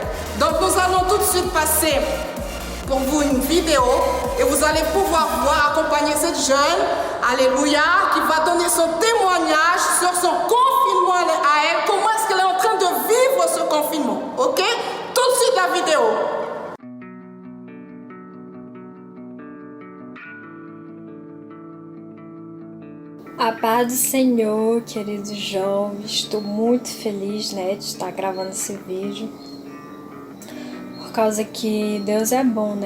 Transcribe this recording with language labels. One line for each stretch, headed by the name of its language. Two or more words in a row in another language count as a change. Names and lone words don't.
French: Donc nous allons tout de suite passer pour vous une vidéo et vous allez pouvoir voir, accompagner cette jeune, alléluia, qui va donner son témoignage sur son confinement à elle, comment est-ce qu'elle est en train de vivre ce confinement, ok? Tout de suite la vidéo.
Portuguese: A paz do Senhor, queridos jovens, estou muito feliz, né, de estar gravando esse vídeo, por causa que Deus é bom, né?